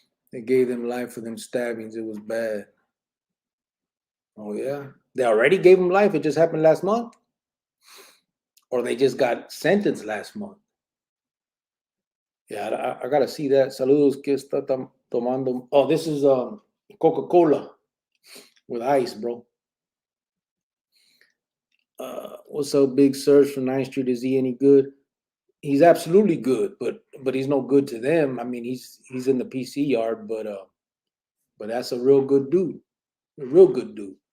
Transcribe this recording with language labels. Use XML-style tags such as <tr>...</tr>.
<en>They gave them life for them stabbings. It was bad. Oh, yeah. They already gave him life. It just happened last month. Or they just got sentenced last month. Yeah, I gotta see that.</en> <es>Saludos, ¿qué está tomando?</es> <en>Oh, this is Coca-Cola with ice, bro. What's up, Big Surge from 9th Street? Is he any good? He's absolutely good, but he's no good to them. I mean, he's in the PC yard, but that's a real good dude. A real good dude.</en>